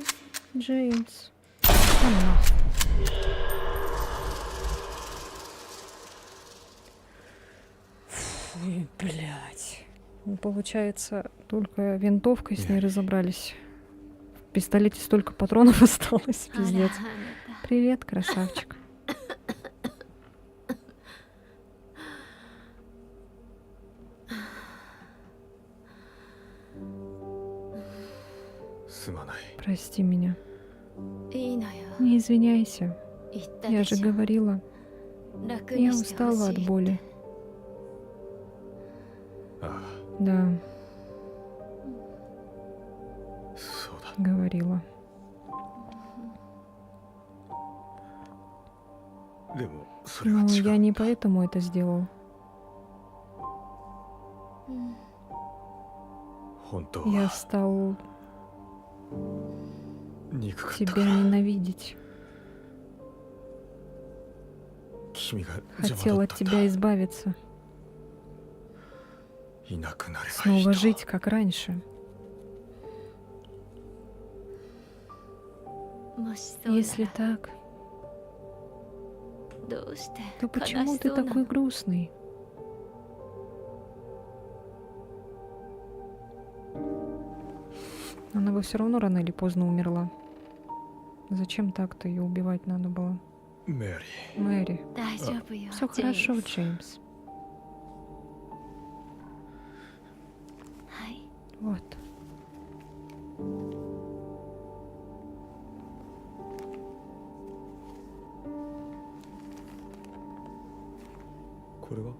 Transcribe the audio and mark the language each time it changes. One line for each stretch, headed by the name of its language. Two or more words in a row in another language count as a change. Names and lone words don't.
Russian: Джеймс. А, нахуй. Фу, блядь. Ну, получается, только винтовкой с ней разобрались. В пистолете столько патронов осталось, пиздец.
Japanese: あらあなた
Russian: Привет, красавчик.
Japanese: すまない。
Russian: Прости меня.
Japanese: いいのよ
Russian: Не извиняйся.
Japanese: 言った
Russian: Я
Japanese: で
Russian: же
Japanese: しょ
Russian: говорила.
Japanese: 楽
Russian: Я
Japanese: にしてほ
Russian: устала
Japanese: し
Russian: от
Japanese: い
Russian: боли.
Japanese: ああ、
Russian: Да,
Japanese: そうだ。
Russian: говорила.
Japanese: でもそれは
Russian: Но
Japanese: 違
Russian: я
Japanese: う。
Russian: не поэтому это сделал.
Japanese: 本当
Russian: Я
Japanese: は
Russian: стал
Japanese: 憎かったか
Russian: тебя
Japanese: ら。
Russian: ненавидеть.
Japanese: 君が邪
Russian: Хотел
Japanese: 魔だ
Russian: от
Japanese: ったんだ。
Russian: тебя избавиться.
Japanese: いなくなればいい
Russian: Снова
Japanese: と。
Russian: жить, как раньше.
Japanese: もしそうな
Russian: Если
Japanese: ら
Russian: так,
Japanese: どうして
Russian: то
Japanese: 悲
Russian: почему
Japanese: し
Russian: ты
Japanese: そうな
Russian: такой
Japanese: の
Russian: грустный? Она бы все равно рано или поздно умерла. Зачем так-то ее убивать надо было?
Japanese: メアリ
Russian: Мэри,
Japanese: 大丈夫よ
Russian: все
Japanese: ジェーム
Russian: хорошо,
Japanese: ス
Russian: Джеймс.
Japanese: はい
Russian: Вот.
Japanese: ー、これは